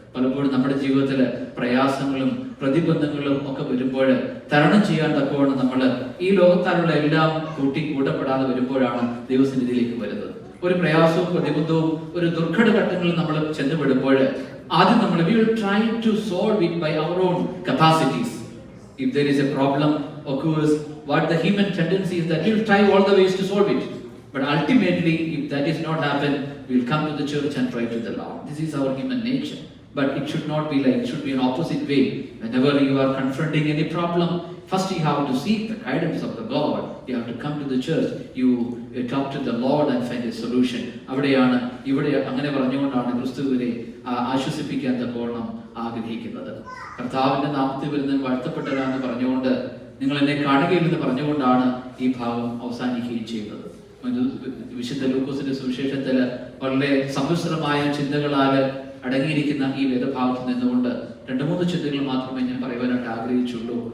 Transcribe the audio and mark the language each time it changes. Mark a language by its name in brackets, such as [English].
[Malayalam] പലപ്പോഴും നമ്മുടെ ജീവിതത്തില് പ്രയാസങ്ങളും പ്രതിബന്ധങ്ങളും ഒക്കെ വരുമ്പോൾ തരണം ചെയ്യാൻ തക്കവണ്ണം നമ്മൾ ഈ ലോകത്താലുള്ള എല്ലാം കൂട്ടപ്പെടാതെ വരുമ്പോഴാണ് ദൈവസന്നിധിയിലേക്ക് വരുന്നത്. ഒരു പ്രയാസവും പ്രതിബന്ധവും ഒരു ദുർഘട ഘട്ടങ്ങളിൽ നമ്മൾ ചെന്നുപെടുമ്പോൾ ആദ്യം നമ്മൾ [English] we will try to solve it by our own capacities. If there is a problem occurs, what the human tendency is that we will try all the ways to solve it. But ultimately, if that is not happen, we will come to the church and pray to the Lord. This is our human nature. But it should not be like, it should be an opposite way. Whenever you are confronting any problem, first you have to seek the guidance of the God. You have to come to the church. You talk to the Lord and find a solution. [Malayalam] അവിടെയാണ് ഇവിടെ അങ്ങനെ പറഞ്ഞുകൊണ്ടാണ് ക്രിസ്തുവിനെ ആശ്വസിപ്പിക്കാൻ തക്കവണ്ണം ആഗ്രഹിക്കുന്നത്. കർത്താവിന്റെ നാമത്തിൽ വരുന്ന വാഴ്ത്തപ്പെട്ടവരാണെന്ന് പറഞ്ഞുകൊണ്ട് നിങ്ങൾ എന്നെ കാണുകയില്ലെന്ന് പറഞ്ഞുകൊണ്ടാണ് ഈ ഭാഗം അവസാനിക്കുകയും ചെയ്യുന്നത്. വിശുദ്ധ ലൂക്കോസിന്റെ സുവിശേഷത്തിൽ വളരെ സമ്മിശ്രമായ ചിന്തകളാൽ അടങ്ങിയിരിക്കുന്ന ഈ വേദഭാഗത്ത് നിന്നുകൊണ്ട് 2-3 ചിന്തകൾ മാത്രമേ ഞാൻ പറയുവാനായിട്ട് ആഗ്രഹിച്ചുള്ളൂ.